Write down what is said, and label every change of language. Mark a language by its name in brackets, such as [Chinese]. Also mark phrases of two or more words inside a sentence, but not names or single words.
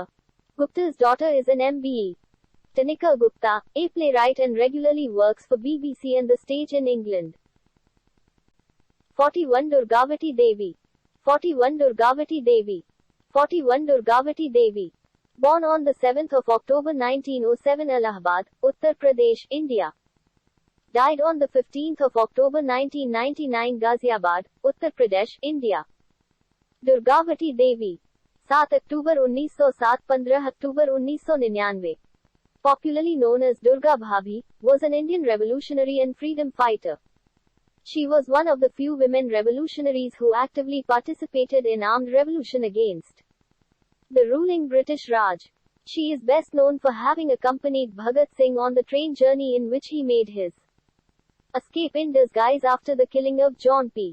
[English] Gupta's daughter is an MBE. Tanika Gupta, a playwright and regularly works for BBC and the stage in England. 41 Durgavati Devi. 41 Durgavati Devi. 41 Durgavati Devi. Born on the 7th of October 1907, Allahabad, Uttar Pradesh, India. Died on the 15th of October 1999, Ghaziabad, Uttar Pradesh, India. Durgavati Devi. 7 October 1907, 15 October 1999. Popularly known as Durga Bhabhi, was an Indian revolutionary and freedom fighter. She was one of the few women revolutionaries who actively participated in armed revolution against the ruling British Raj. She is best known for having accompanied Bhagat Singh on the train journey in which he made his escape in disguise after the killing of John P.